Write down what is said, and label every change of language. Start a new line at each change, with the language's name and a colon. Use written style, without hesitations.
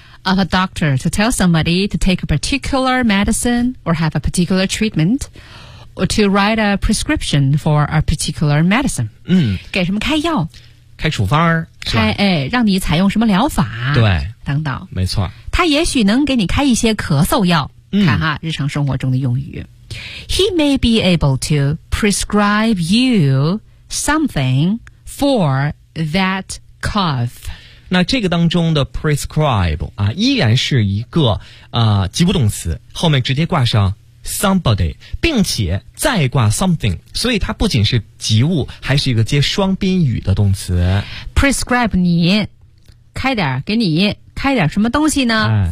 English: Of a doctor to tell somebody to take a particular medicine or have a particular treatmentto write a prescription for a particular medicine。
Chinese: 给什么开药，开处方，开让你采用什么疗法，对，等等，没错。他也许能给你开一些咳嗽药。看哈，日常生活中的用语。
English: He may be able to prescribe you something for that cough。
Chinese: 那这个当中的 prescribe 啊，依然是一个及物动词，后面直接挂上somebody， 并且再挂 something， 所以它不仅是及物，还是一个接双宾语的动词。 prescribe 你，开点给你开点什么东西呢？